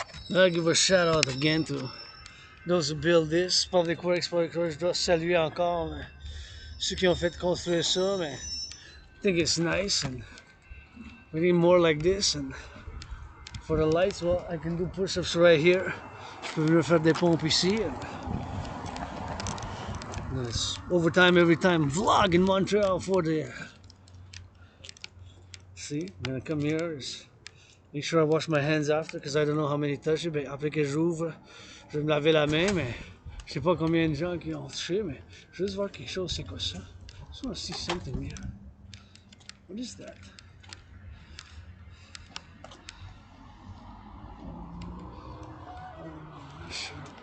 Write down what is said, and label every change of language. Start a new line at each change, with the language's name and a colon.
English: I'll give a shout out again to those who build this.
French: Public Works, je dois saluer encore ceux qui ont fait construire ça.
English: Mais I think it's nice and we need more like this. And for the lights, well, I can do push-ups right here.
French: Je peux venir faire des pompes ici.
English: And it's overtime every time. Vlog in Montreal for the. See, I'm gonna come here. Make sure I wash my hands after because I don't know how many touch it.
French: Après que j'ouvre, je vais me laver la main, mais je sais pas combien de gens qui ont touché, mais je vais juste voir quelque chose. C'est quoi ça?
English: I just want to see something here. What is that? I'm not sure.